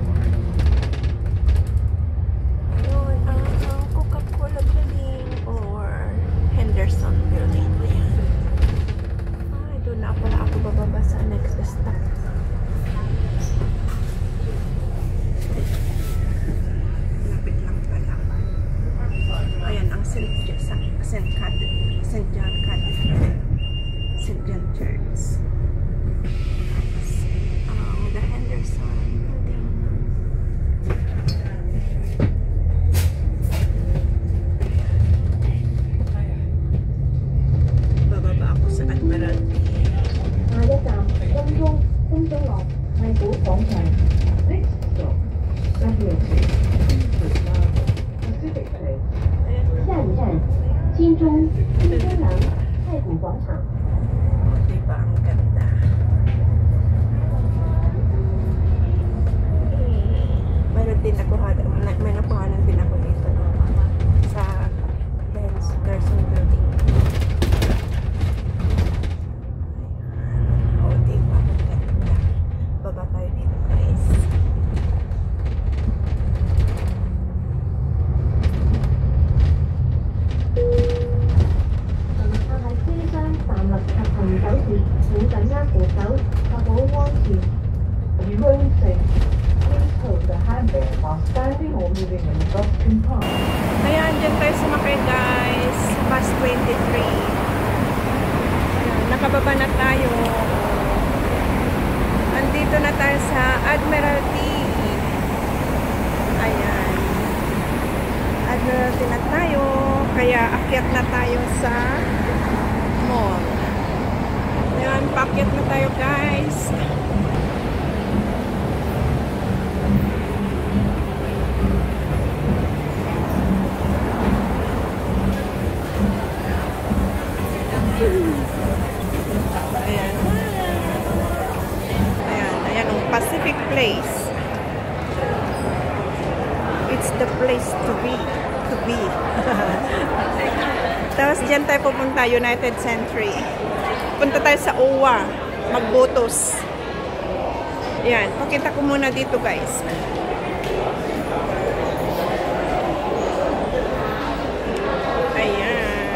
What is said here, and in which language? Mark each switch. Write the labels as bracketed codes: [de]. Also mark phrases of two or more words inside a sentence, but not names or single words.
[tl] Ayun ang Coca-Cola building or Henderson building. Ayan. Ay, doon na pala ako bababa sa [en] next stop. [tl] Lapit lang pala. Ayan ang St. John Cathedral. St. John Church. [en] The Henderson building. [tl] Bababa ako sa Admiralty. [yue] 下一站金鐘樂太古廣場。 [en] Next stop, Admiralty, Pacific Place. [tl] Ayan. [yue] 下一站金鐘廊太古廣場。 [tl] Diba ang ganda? Meron din ako, may napangalan din ako dito no? Sa Henderson building. Oh, diba ang ganda? Baba tayo dito guys. [yue] 下係車廂站立及行走時，請緊握扶手，確保安全。 [en] Emergency. Please hold the handle while standing or moving in the bus compartment. [tl] Ayan, dyan tayo sumakay guys. Bus 23. Ayan, nakababa na tayo. Andito na tayo sa Admiralty. Ayan. Admiralty na tayo. Kaya akyat na tayo sa mall. Ayan, paakyat na tayo guys. Ayan. Ayan, ayan ang Pacific Place. [en] It's the place to be. [tl] Tapos dyan tayo pupunta, United Century. Punta tayo sa OWA, magbotos. Ayan, pakita ko muna dito guys. Ayan.